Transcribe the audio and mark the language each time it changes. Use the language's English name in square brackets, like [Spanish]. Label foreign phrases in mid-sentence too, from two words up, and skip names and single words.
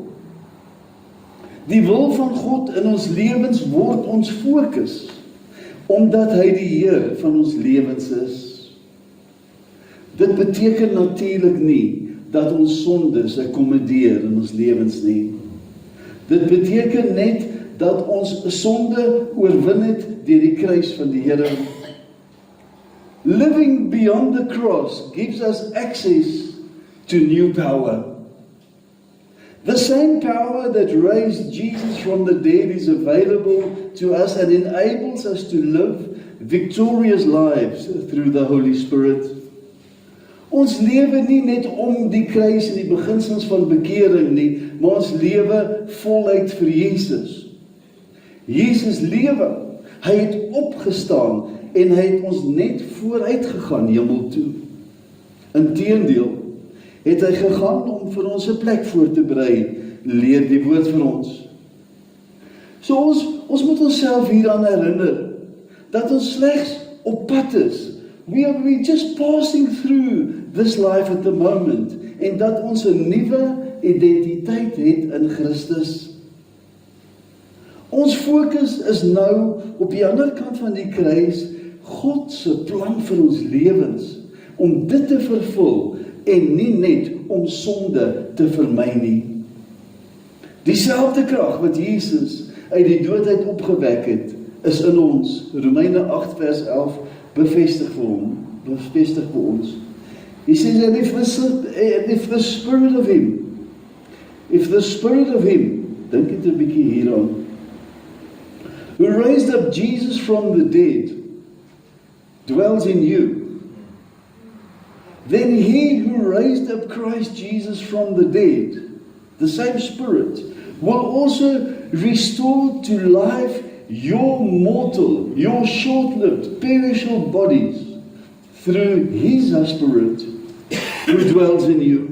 [Afrikaans] Die wil van God in ons lewens word ons fokus, omdat hy die Heer van ons lewens is. Dit beteken natuurlik nie dat ons sondes akkommodeer in ons lewens nie. Dit beteken net dat ons sonde oorwin het deur die kruis van die Here. [English] Living beyond the cross gives us access to new power. The same power that raised Jesus from the dead is available to us and enables us to live victorious lives through the Holy Spirit. [Afrikaans] Ons lewe nie net om die kruis en die beginsels van bekering nie, maar ons lewe voluit vir Jesus. Jesus lewe, hy het opgestaan en hy het ons net vooruit gegaan hemel toe. Inteendeel, het hy gegaan om vir ons 'n plek voor te berei, leer die woord vir ons. So ons moet onsself hieraan herinner, dat ons slegs op pad is. [English] We just passing through this life at the moment, [Afrikaans] en dat ons 'n nuwe identiteit het in Christus. Ons fokus is nou op die ander kant van die kruis, God se plan vir ons lewens, om dit te vervul, en nie net om sonde te vermy nie. Dieselfde krag wat Jesus uit die doodheid opgewek het, is in ons. Romeine 8 vers 11 bevestig vir ons. [English] He says, and if the spirit of him, [Afrikaans] dink dit 'n bietjie hieraan, [English] who raised up Jesus from the dead, dwells in you, then he who raised up Christ Jesus from the dead, the same Spirit, will also restore to life your mortal, your short-lived, perishable bodies through his Spirit who dwells in you.